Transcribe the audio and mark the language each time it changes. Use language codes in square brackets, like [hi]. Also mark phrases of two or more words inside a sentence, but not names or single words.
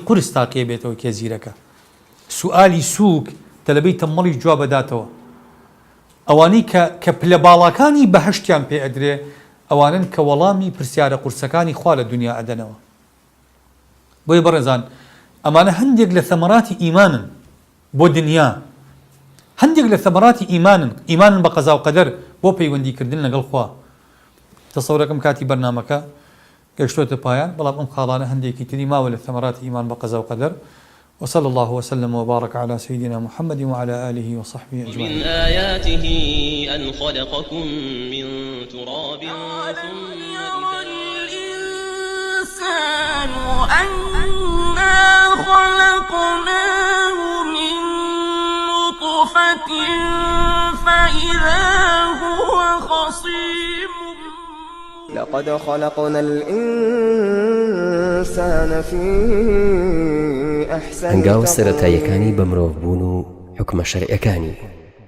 [ckb] قورس تاقیە بێتەوە کێ زیرەکە سوئالی سووک تەلەبەی تەمەڵی جواب بداتەوە ئەوانەی کە پلە باڵاکانی بەهەشتیان پێ ئەدرێ ئەوانن کە وەڵامی پرسیارە قورسەکانی خوا لە دنیا ئەدەنەوە بۆی بەڕێزان ئەمانە هەندێک لە ثەمەراتی ئیمانن بۆ دنیا، هەندێک لە ثەمەراتی ئیمانن بە قەزا و قەدەر بۆ پەیوەندیکردن لەگەڵ خوا. تەسەورەکەم کاتی بەرنامەکە گەیشتۆتە پایان، بەڵام ئەم خاڵانە هەندێکی تری ماوە لە ثەمەراتی ئیمان بە قەزا و قەدەر. [ar] وصلى الله وسلم وبارك على سيدنا محمد وعلى آله وصحبه أجمعين. من آياته أن خلقكم من تراب ثم الإنسان أنا خلقناه من نطفة فإذا هو خصيم. لقد خلقنا الإنسان في أحسن [ckb] هەنگاوە سەرەتاییەکانی بە مرۆڤ بوون و حکمە شەرعیەکانی